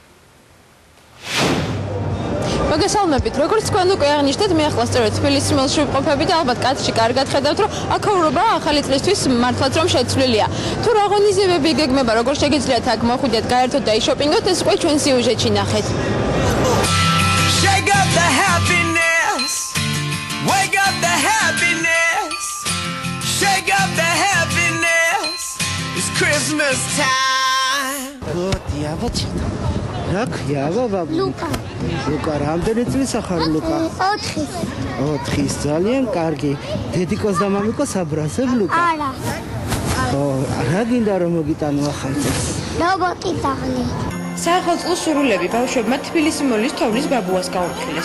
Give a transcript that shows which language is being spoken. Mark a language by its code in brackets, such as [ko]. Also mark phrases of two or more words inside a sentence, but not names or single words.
[ka] მოგესალმებით, როგორც თქვენ უკვე აღნიშნეთ, მე ახლა სწორედ თბილისის მოლში ვყოფები და ალბათ კადრში კარგად ხედავთ, რომ აქაურობა ახალი წლისთვის მართლაც რომ შეცვლილია. თუ რა ღონისძიებები გეგმება, როგორ შეგიძლიათ აქ მოხვიდეთ, გაერთოთ და იშოპინგოთ, ეს უკვე ჩვენ სიუჟეტში ნახეთ. [en] Shake up the happiness. Wake up the happiness. Shake up the happiness. It's Christmas time. Rakya baba. [ka] Luka. Luka, რამდენი წლისა ხარ ლუკა? 4. 4, ძალიან კარგი. დედიკოს და მამიკოს აბრაზებ ლუკა? არა. ო, რა გინდა რომ მოგიტანო ახალწელს? რობოტი დაღლი. საახალწლო სრულები ბავშვებმა თბილისი მოლის თოვლის ბაბუას გაუფრთხილეს.